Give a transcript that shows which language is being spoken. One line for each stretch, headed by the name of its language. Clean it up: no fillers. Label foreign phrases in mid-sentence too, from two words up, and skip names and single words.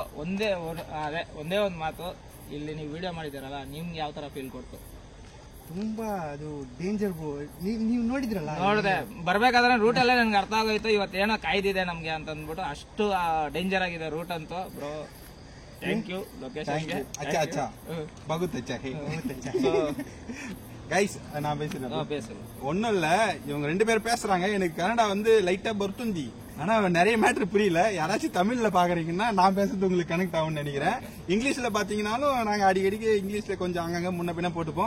Kannada: ಒಂದೇ ಒಂದು ಮಾತು, ಇಲ್ಲಿ ನೀವು ವಿಡಿಯೋ ಮಾಡಿದ್ದೀರಲ್ಲ ನಿಮ್ಗೆ ಯಾವ ತರ ಫೀಲ್ ಕೊಡ್ತು? ತುಂಬಾ ಅದು ಡೇಂಜರ್ ಬ್ರೋ. ನೀವು ನೋಡಿದ್ರಲ್ಲ? ನೋಡಿದೆ, ಬರ್ಬೇಕಾದ್ರೆ ರೂಟ್ ಅಲ್ಲೇ ನನ್ಗೆ ಅರ್ಥ ಆಗೋಯ್ತು ಇವತ್ತೇನೋ ಕಾಯ್ದಿದೆ ನಮ್ಗೆ ಅಂತ ಅಂದ್ಬಿಟ್ಟು. ಅಷ್ಟು ಡೇಂಜರ್ ಆಗಿದೆ ರೂಟ್ ಅಂತೂ ಬ್ರೋ.
English: thank you
Kannada: ಲೊಕೇಶನ್ಗೆ.
Hindi: अच्छा बहुत अच्छा है கைஸ்.
Tamil: நான் பேசுறேன். பேசுறேன். ஒன்னும் இல்ல, இவங்க ரெண்டு பேரும் பேசுறாங்க. எனக்கு கன்னடா வந்து லைட்டா பர்த்துந்தி. ஆனா நிறைய மேட்ரு புரியல. யாராச்சும் தமிழ்ல பாக்குறீங்கன்னா நான் பேசுறது உங்களுக்கு கனெக்ட் ஆகும்னு நினைக்கிறேன். இங்கிலீஷ்ல பாத்தீங்கன்னாலும் நாங்க அடிக்கடிக்கு இங்கிலீஷ்ல கொஞ்சம் அங்கங்க முன்ன பின்ன போட்டுப்போம்.